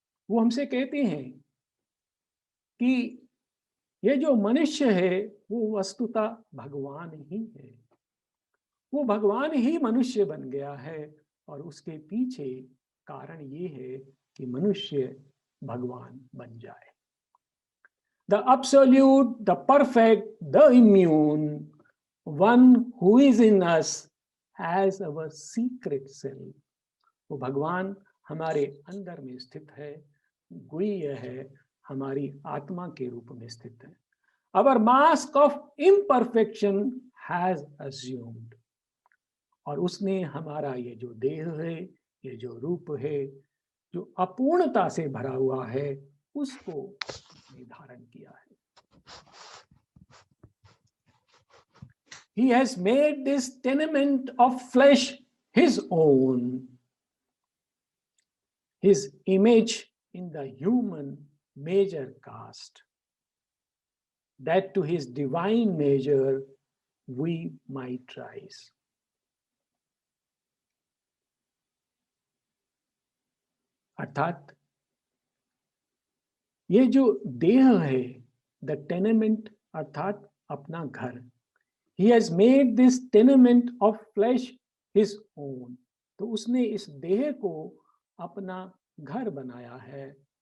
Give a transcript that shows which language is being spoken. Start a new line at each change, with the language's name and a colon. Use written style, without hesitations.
Hindi: वो हमसे कहते हैं कि ये जो मनुष्य है वो वस्तुतः भगवान ही है। वो भगवान ही मनुष्य बन गया है और उसके पीछे कारण ये है कि मनुष्य भगवान बन जाए।
English: The absolute, the perfect, the immune, one who is in us as our secret self.
Hindi: वो भगवान हमारे अंदर में स्थित है, गुह्य है, हमारी आत्मा के रूप में स्थित है।
English: Our mask of imperfection has assumed.
Hindi: और उसने हमारा ये जो देह है, ये जो रूप है, जो अपूर्णता से भरा हुआ है, उसको उसने धारण किया है।
English: He has made this tenement of flesh his own, his image in the human measure cast, that to his divine measure we might rise.
Hindi: अर्थात ये जो देह है,
English: the tenement
Hindi: अर्थात अपना घर,
English: he has made this tenement of flesh his own,
Hindi: तो उसने इस देह को अपना घर बनाया है।